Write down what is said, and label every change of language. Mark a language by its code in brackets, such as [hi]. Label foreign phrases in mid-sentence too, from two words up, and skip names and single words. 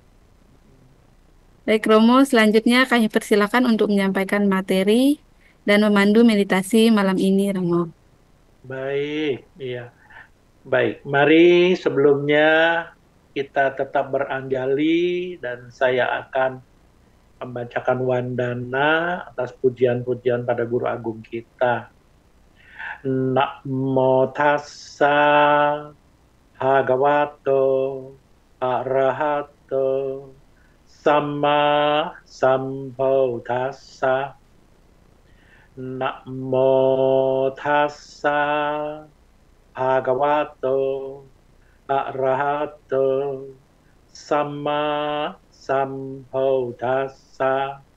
[id] Baik Romo, selanjutnya kami persilakan untuk menyampaikan materi dan memandu meditasi malam ini Romo. Baik, iya. Baik, mari sebelumnya kita tetap beranjali dan saya akan membacakan wandana atas pujian-pujian pada Guru Agung kita. [pi] Namo tassa bhagavato arahato samma sambuddhassa. Namo tassa bhagavato arahato samma sambuddhassa.